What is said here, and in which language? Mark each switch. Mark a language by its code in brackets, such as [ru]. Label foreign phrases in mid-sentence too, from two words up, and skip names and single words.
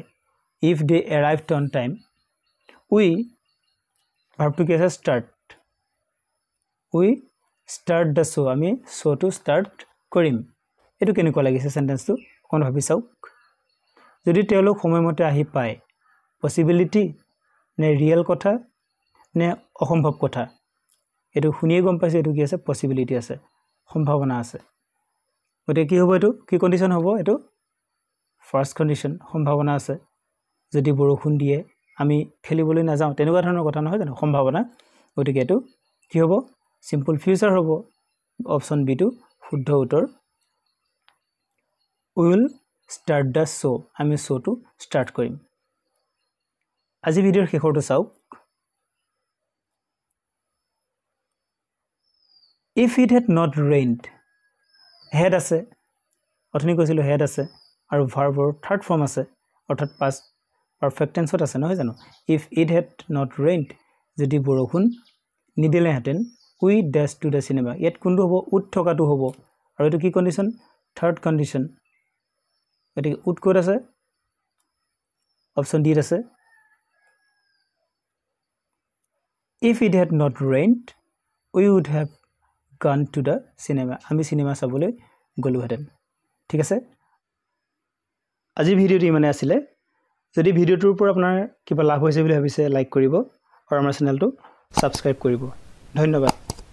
[en] if they arrived on time we verb to get start we start the show আমি show to start [as] কৰিম এটো কেনেকুৱা লাগিছে সেন্টেন্সটো কোন ভাবি চাওক যদি তেওঁলোক সময়মতে আহি পায় পসিবিলিটি নে ৰিয়েল কথা নে অসম্ভৱ কথা এটো শুনিয়ে গম পাইছে এটো কি আছে পসিবিলিটি আছে সম্ভাৱনা আছে গতিকে কি হ'ব এটো কি কন্ডিশন হ'ব এটো [en] first condition [as] সম্ভাৱনা আছে যদি বৰষুণ দিয়ে আমি খেলিবলৈ না যাওঁ তেনেকুৱা ধৰণৰ কথা নহয় জানো সম্ভাৱনা গতিকে এটো কি হ'ব [en] simple future [as] হ'ব অপচন বি টো শুদ্ধ উত্তৰ [en] we will start the show [as] আমি শোটো স্টার্ট কৰিম আজি ভিডিওৰ শেষৰটো চাওক [en] if it had not rained had [as] আছে অথনি কৈছিল had আছে আৰু ভাৰ্বৰ [en] third form [as] আছে অৰ্থাৎ [en] past perfect tense [as] আছে নহয় জানো [en] if it had not rained [as] যদি বৰষুণ নিদিলেহেঁতেন [en] we dash to the cinema [as] ইয়াত কোনটো হ'ব উত থকাটো হ'ব আৰু এটো কি কন্ডিশন [en] third condition [as] এটো উত কোড আছে অপচন ডি আছে [en] if it had not rained we would have gone to the cinema [as] আমি সিনেমা চাবলৈ গলুহেতেন ঠিক আছে আজি ভিডিওটি মানে আছিল যদি ভিডিওটোৰ পৰা আপোনাৰ কিবা লাভ হৈছে বুলি ভাবিছে লাইক কৰিব আৰু আমাৰ চেনেলটো সাবস্ক্ৰাইব কৰিব ধন্যবাদ